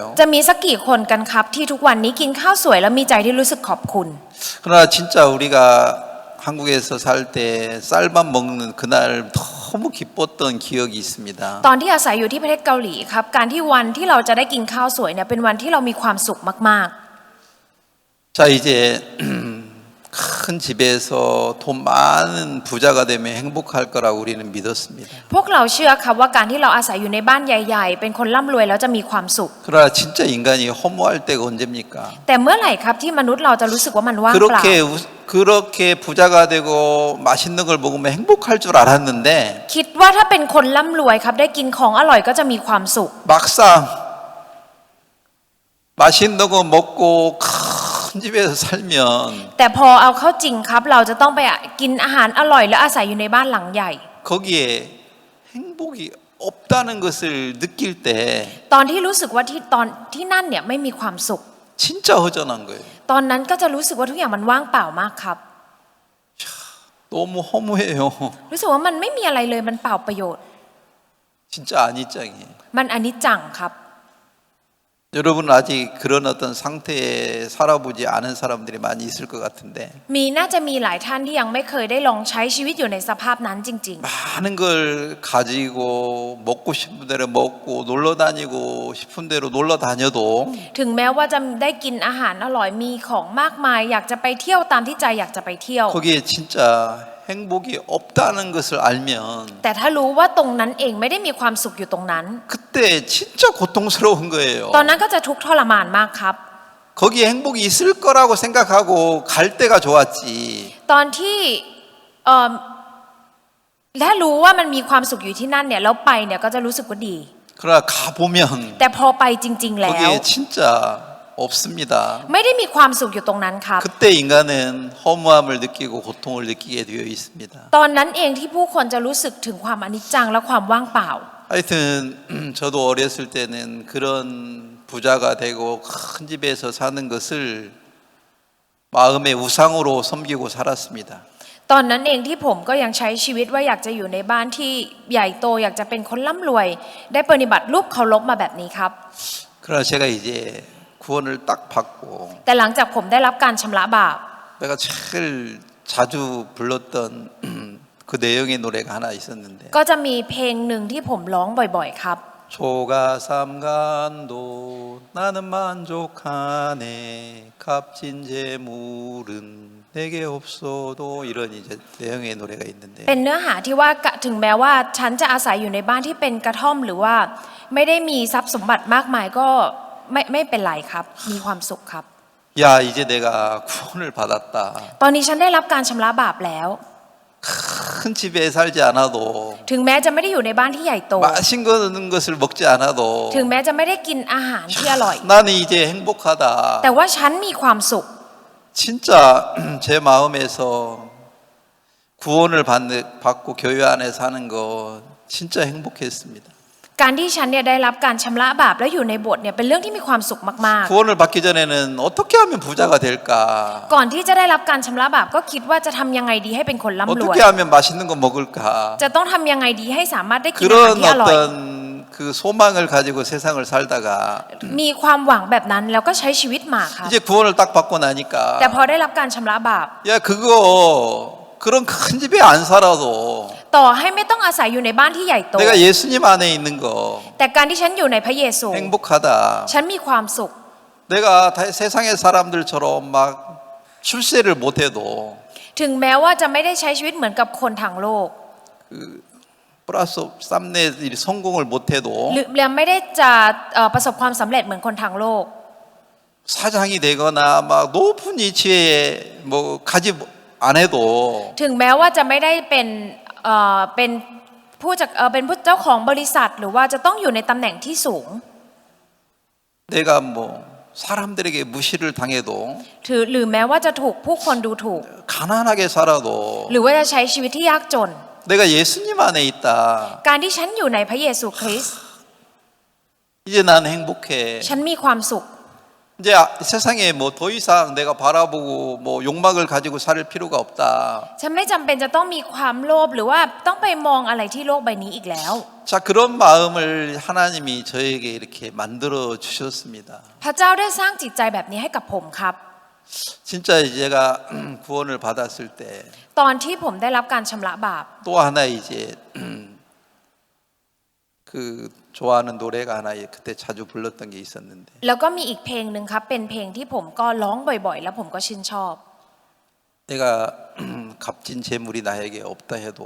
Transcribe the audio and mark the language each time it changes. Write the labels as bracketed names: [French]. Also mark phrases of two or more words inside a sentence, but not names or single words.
[Thai] จะมีสักกี่คนกันครับที่ทุกวันนี้กินข้าวสวยแล้วมีใจที่รู้สึกขอบคุณ [Korean] 그러나 진짜 우리가 한국에서 살 때 쌀밥 먹는 그날 너무 기뻤던 기억이 있습니다. [Thai] ตอนที่อาศัยอยู่ที่ประเทศเกาหลีครับการที่วันที่เราจะได้กินข้าวสวยเนี่ยเป็นวันที่เรามีความสุขมาก [Korean] 자, 이제 큰 집에서 돈 많은 부자가 되면 행복할 거라고 우리는 믿었습니다. [Thai] พวกเราเชื่อครับว่าการที่เราอาศัยอยู่ในบ้านใหญ่ๆเป็นคนร่ำรวยแล้วจะมีความสุข [Korean] 그러나 진짜 인간이 허무할 때가 언제입니까? [Thai] แต่เมื่อไหร่ครับที่มนุษย์เราจะรู้สึกว่ามันว่างเปล่า [Korean] 그렇게 부자가 되고 맛있는 걸 먹으면 행복할 줄 알았는데 [Thai] คิดว่าถ้าเป็นคนร่ำรวยครับได้กินของอร่อยก็จะมีความสุข [Korean] 막상 맛있는 거 먹고 큰 집에서 살면 [Thai] แต่พอเอาเข้าจริงครับเราจะต้องไปกินอาหารอร่อยและอาศัยอยู่ในบ้านหลังใหญ่ [Korean] 거기에 행복이 없다는 것을 느낄 때 [Thai] ตอนที่รู้สึกว่าตอนที่นั่นเนี่ยไม่มีความสุข [Korean] 진짜 허전한 거예요. [Thai] ตอนนั้นก็จะรู้สึกว่าทุกอย่างมันว่างเปล่ามากครับ [Korean] 너무 허무해요. [Thai] รู้สึกว่ามันไม่มีอะไรเลยมันเปล่าประโยชน์ [Korean] 진짜 아니짱이에요. [Thai] มันอนิจจังครับ [Korean] 여러분은 아직 그런 어떤 상태에 살아보지 않은 사람들이 많이 있을 것 같은데 [Thai] น่าจะมีหลายท่านที่ยังไม่เคยได้ลองใช้ชีวิตอยู่ในสภาพนั้นจริง [Korean] 많은 걸 가지고 먹고 싶은 대로 먹고 놀러 다니고 싶은 대로 놀러 다녀도 [Thai] ๆ ถึงแม้ว่าจะได้กินอาหารอร่อยมีของมากมายอยากจะไปเที่ยวตามที่ใจอยากจะไปเที่ยว [Korean] 거기에 진짜 행복이 없다는 것을 알면 [Thai] แต่ถ้ารู้ว่าตรงนั้นเองไม่ได้มีความสุขอยู่ตรงนั้น [Korean] 그때 진짜 고통스러운 거예요. [Thai] ตอนนั้นก็จะทุกข์ทรมานมากครับ [Korean] 거기에 행복이 있을 거라고 생각하고 갈 때가 좋았지. [Thai] ตอนที่ถ้ารู้ว่ามันมีความสุขอยู่ที่นั่นเนี่ยแล้วไปเนี่ยก็จะรู้สึกว่าดี [Korean] 그러나 가보면 [Thai] แต่พอไปจริงๆแล้ว [Korean] 거기에 진짜 없습니다. [Thai] ไม่ได้มีความสุขอยู่ตรงนั้นครับ [Korean] 그때 인간은 허무함을 느끼고 고통을 느끼게 되어 있습니다. [Thai] ตอนนั้นเองที่ผู้คนจะรู้สึกถึงความอนิจจังและความว่างเปล่า [Korean] 하여튼 저도 어렸을 때는 그런 부자가 되고 큰 집에서 사는 것을 마음의 우상으로 섬기고 살았습니다. [Thai] ตอนนั้นเองที่ผมก็ยังใช้ชีวิตว่าอยากจะอยู่ในบ้านที่ใหญ่โตอยากจะเป็นคนร่ำรวย ได้ปฏิบัติรูปเคารพมาแบบนี้ครับ [Korean] 그러나 제가 이제 구원을 딱 받고 [Thai] แต่หลังจากผมได้รับการชำระบาป [Korean] 내가 제일 자주 불렀던 그 내용의 노래가 하나 있었는데 [Thai] ก็จะมีเพลงหนึ่งที่ผมร้องบ่อยๆครับ [Korean] 초가삼간도 나는 만족하네 값진 재물은 내게 없어도 이런 이제 내용의 노래가 있는데 [Thai] เป็นเนื้อหาที่ว่าถึงแม้ว่าฉันจะอาศัยอยู่ในบ้านที่เป็นกระท่อมหรือว่าไม่ได้มีทรัพย์สมบัติมากมายก็ไม่เป็นไรครับมีความสุขครับ [Korean] 야 이제 내가 구원을 받았다 [Thai] ตอนนี้ฉันได้รับการชำระบาปแล้ว [Korean] 큰 집에 살지 않아도 [Thai] ถึงแม้จะไม่ได้อยู่ในบ้านที่ใหญ่โต [Korean] 맛있는 것을 먹지 않아도 [Thai] ถึงแม้จะไม่ได้กินอาหารที่อร่อย [Korean] 나는 이제 행복하다 [Thai] แต่ว่าฉันมีความสุข [Korean] 진짜 제 마음에서 구원을 받고 교회 안에 사는 거 진짜 행복했습니다. [Thai] การที่ฉันเนี่ยได้รับการชำระบาปและอยู่ในโบสถ์เนี่ยเป็นเรื่องที่มีความสุขมาก [Korean] 구원을 받기 전에는 어떻게 하면 부자가 될까? [Thai] ๆ ก่อนที่จะได้รับการชำระบาปก็คิดว่าจะทำยังไงดีให้เป็นคนร่ำรวย [Korean] 어떻게 하면 맛있는 거 먹을까? [Thai] จะต้องทำยังไงดีให้สามารถได้กินอาหาร [Korean] 그런 [Thai] ที่อร่อย [Korean] 어떤 그 소망을 가지고 세상을 살다가 [Thai] มีความหวังแบบนั้นแล้วก็ใช้ชีวิตมาค่ะ [Korean] 이제 구원을 딱 받고 [Thai] แต่ [Korean] 나니까 [Thai] พอได้รับการชำระบาป [Korean] 야 그거 그런 큰 집에 안 살아도 [Thai] ต่อให้ไม่ต้องอาศัยอยู่ในบ้านที่ใหญ่โต [Korean] 내가 예수님 안에 있는 거 [Thai] แต่การที่ฉันอยู่ในพระเยซู [Korean] 행복하다. [Thai] ฉันมีความสุข [Korean] 내가 세상의 사람들처럼 막 출세를 못해도 [Thai] ถึงแม้ว่าจะไม่ได้ใช้ชีวิตเหมือนกับคนทางโลก [Korean] 플러스 쌈내 성공을 못해도 [Thai] หรือไม่ได้จะประสบความสำเร็จเหมือนคนทางโลก [Korean] 사장이 되거나 막 높은 위치에 뭐 가지 안 해도 [Thai] ถึงแม้ว่าจะไม่ได้เป็นผู้เจ้าของบริษัทหรือว่าจะต้องอยู่ในตำแหน่งที่สูง [Korean] 내가 뭐 사람들에게 무시를 당해도 [Thai] หรือแม้ว่าจะถูกผู้คนดูถูก [Korean] 가난하게 살아도 [Thai] หรือว่าจะใช้ชีวิตที่ยากจน [Korean] 내가 예수님 안에 있다. [Thai] การที่ฉันอยู่ในพระเยซูคริสต์ [Korean] 이제 난 행복해. [Thai] ฉันมีความสุข [Korean] 이제 세상에 뭐 더 이상 내가 바라보고 뭐 욕망을 가지고 살 필요가 없다. [Thai] ฉันไม่จำเป็นจะต้องมีความโลภหรือว่าต้องไปมองอะไรที่โลกใบนี้อีกแล้ว [Korean] 자 그런 마음을 하나님이 저에게 이렇게 만들어 주셨습니다. [Thai] พระเจ้าได้สร้างจิตใจแบบนี้ให้กับผมครับ [Korean] 진짜 제가 구원을 받았을 때 [Thai] ตอนที่ผมได้รับการชำระบาป [Korean] 또 하나 이제 그 좋아하는 노래가 하나 그때 자주 불렀던 게 있었는데 [Thai] แล้วก็มีอีกเพลงหนึ่งครับเป็นเพลงที่ผมก็ร้องบ่อยๆ แล้วผมก็ชื่นชอบ [Korean] 내가 값진 재물이 나에게 없다 해도